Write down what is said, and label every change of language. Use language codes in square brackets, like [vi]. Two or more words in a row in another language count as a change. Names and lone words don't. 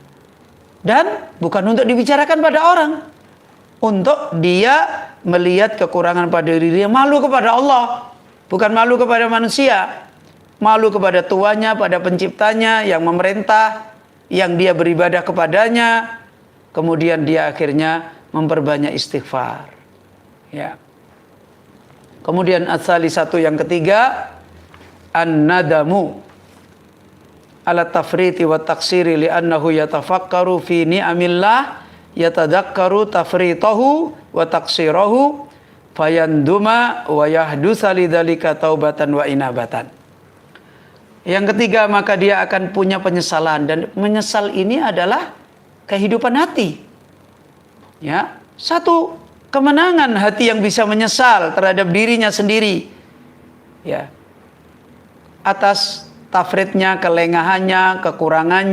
[id] Dan bukan untuk dibicarakan pada orang, untuk dia melihat kekurangan pada dirinya, malu kepada Allah, bukan malu kepada manusia, malu kepada tuannya, pada penciptanya yang memerintah, yang dia beribadah kepadanya. Kemudian dia akhirnya memperbanyak istighfar, ya. Kemudian asali satu yang ketiga, [ar] الندم على التفريط والتقصير لأنه يتفكر في نعم الله يتذكر تفريطه وتقصيره فيندم ويحدث لذلك توبة وإنابة. [id] Yang ketiga, maka dia akan punya penyesalan, dan menyesal ini adalah kehidupan hati. Ya, satu kemenangan hati yang bisa menyesal terhadap dirinya sendiri. Ya. Atas tafridnya, kelengahannya, kekurangannya.